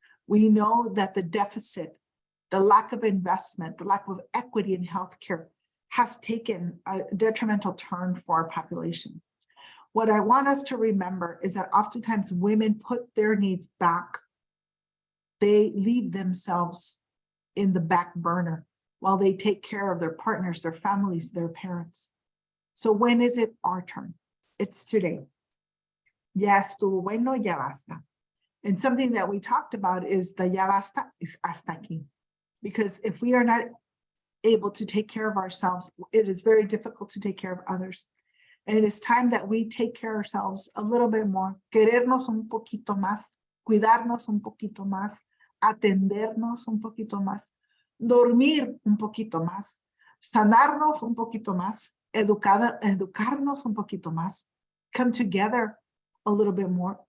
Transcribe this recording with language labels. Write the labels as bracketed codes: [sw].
[en] We know that the deficit, the lack of investment, the lack of equity in healthcare has taken a detrimental turn for our population. What I want us to remember is that oftentimes women put their needs back. They leave themselves in the back burner while they take care of their partners, their families, their parents. So when is it our turn? It's today. [es] Ya estuvo bueno, ya basta. [en] And something that we talked about is the [es] ya basta [en] is [es] hasta aquí. [en] Because if we are not able to take care of ourselves, it is very difficult to take care of others. And it is time that we take care of ourselves a little bit more, [es] querernos un poquito más, [en] cuidarnos un poquito más, atendernos un poquito más, dormir un poquito más, sanarnos un poquito más, educarnos un poquito más, come together a little bit more.